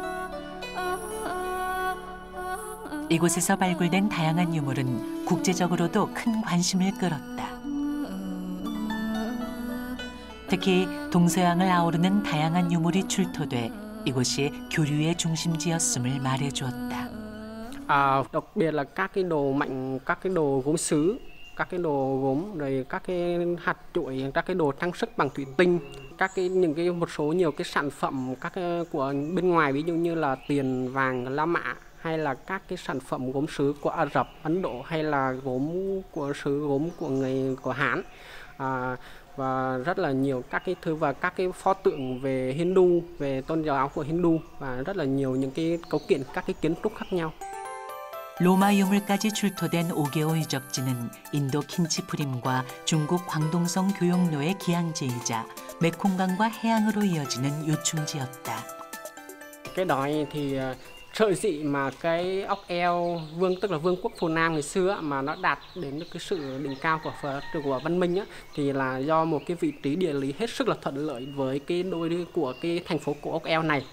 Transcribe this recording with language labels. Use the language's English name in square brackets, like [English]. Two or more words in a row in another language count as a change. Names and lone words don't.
[Korean] 이곳에서 발굴된 다양한 유물은 국제적으로도 큰 관심을 끌었다. 특히 동서양을 아우르는 다양한 유물이 출토돼 이곳이 교류의 중심지였음을 말해주었다. [Vietnamese] Đặc biệt là các cái đồ mạnh, các cái đồ gốm sứ, các cái đồ gốm, rồi các cái hạt chuỗi, các cái đồ trang sức bằng thủy tinh, các cái một số nhiều cái sản phẩm của bên ngoài, ví dụ như là tiền vàng La Mã, hay là các cái sản phẩm gốm sứ của Ả Rập, Ấn Độ, hay là gốm của của Hán. Và rất là nhiều các cái thứ và các cái pho tượng về Hindu, về tôn giáo của Hindu và rất là nhiều những cái cấu kiện, các cái kiến trúc khác nhau. [Korean] 로마 유물까지 출토된 5개오 유적지는 인도 킨치프림과 중국 광동성 교역로의 기항지이자 메콩강과 해양으로 이어지는 요충지였다. [Vietnamese] Cái đó thì sở dĩ mà cái ốc eo tức là vương quốc Phù Nam ngày xưa mà nó đạt đến được cái sự đỉnh cao của văn minh á, thì là do một cái vị trí địa lý hết sức là thuận lợi với cái của cái thành phố cổ ốc eo này.